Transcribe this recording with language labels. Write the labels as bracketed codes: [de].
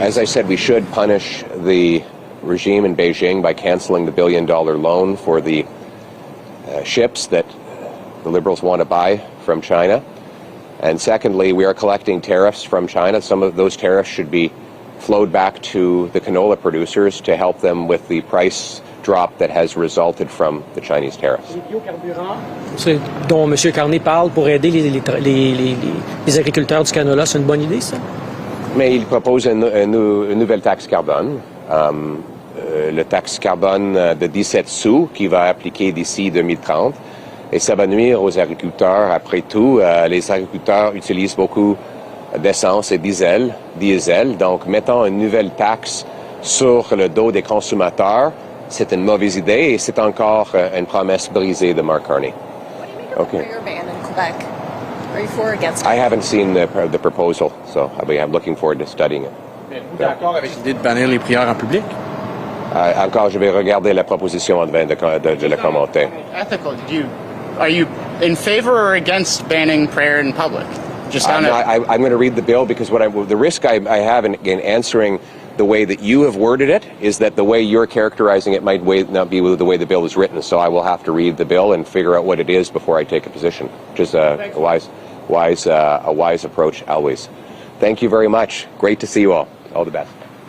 [en] as I said, we should punish the regime in Beijing by canceling the $1 billion loan for the ships that the Liberals want to buy from China. And secondly, we are collecting tariffs from China. Some of those tariffs should be flowed back to the canola producers to help them with the price drop that has resulted from the Chinese tariffs. [fr] Les biocarburants, dont M. Carney parle pour aider les agriculteurs du canola, c'est une bonne idée, ça? Mais il propose une nouvelle taxe carbone, le taxe carbone de 17 sous qui va appliquer d'ici 2030. Et ça va nuire aux agriculteurs. Après tout, les agriculteurs utilisent beaucoup d'essence et diesel. Donc, mettons une nouvelle taxe sur le dos des consommateurs. C'est une mauvaise idée et c'est encore une promesse brisée de Mark Carney. [en] What do you make of the prayer ban in Quebec? Are you for or against it? I haven't seen the proposal, so I'm looking forward to studying it. [fr] Êtes-vous d'accord avec l'idée de bannir les prières en public? Encore, je vais regarder la proposition avant de la commenter. [en] Ethical, are you in favor or against banning prayer in public? Just on I'm going to read the bill because the risk I have in answering the way that you have worded it is that the way you're characterizing it might not be the way the bill is written. So I will have to read the bill and figure out what it is before I take a position, which is a wise approach always. Thank you very much. Great to see you all. All the best.